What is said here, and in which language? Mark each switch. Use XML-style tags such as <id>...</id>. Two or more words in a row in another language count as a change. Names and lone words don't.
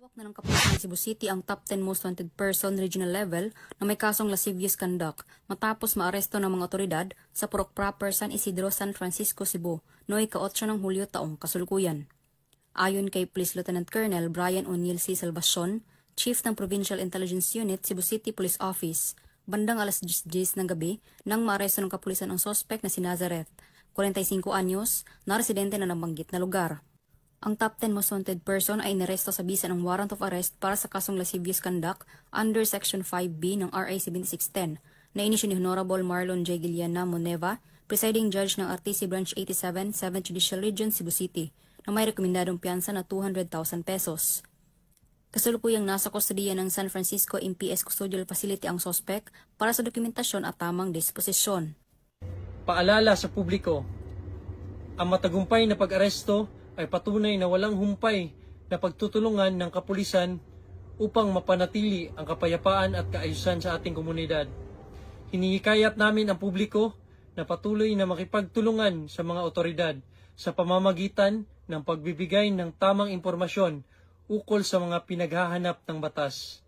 <tl>na ng kapulisan ng Cebu City ang</tl> <en>top 10 most wanted person regional level</en> <tl>na may kasong</tl> <en>lascivious conduct</en> <tl>matapos maaresto ng mga otoridad sa Purok Proper San Isidro, San Francisco, Cebu noong ika-8 ng Hulyo taong kasalukuyan. Ayon kay</tl> <en>Police Lieutenant Colonel</en> <tl>Brian O'Neil C. Salvacion, Chief ng Provincial Intelligence Unit, Cebu City Police Office, bandang alas 10 ng gabi nang maaresto ng kapulisan ang sospek na si Nazareth, 45 anyos, na residente na nabanggit na lugar. Ang</tl> <en>top 10 most wanted person</en> <tl>ay inaresto sa bisa ng</tl> <en>warrant of arrest</en> <tl>para sa kasong</tl> <en>lascivious conduct under Section 5B</en> <tl>ng RA 7610 na inisyu ni Honorable Marlon J. Guiliana Moneva,</tl> <en>Presiding Judge</en> <tl>ng RTC Branch 87, 7th Judicial Region, Cebu City, na may rekomendadong piyansa na 200,000 pesos. Kasalukuyang nasa kustodiya ng San Francisco MPS Custodial Facility ang sospek para sa dokumentasyon at tamang disposisyon. Paalala sa publiko, ang matagumpay na pag-aresto ay patunay na walang humpay na pagtutulungan ng kapulisan upang mapanatili ang kapayapaan at kaayusan sa ating komunidad. Hinihikayat namin ang publiko na patuloy na makipagtulungan sa mga otoridad sa pamamagitan ng pagbibigay ng tamang impormasyon ukol sa mga pinaghahanap ng batas.</tl>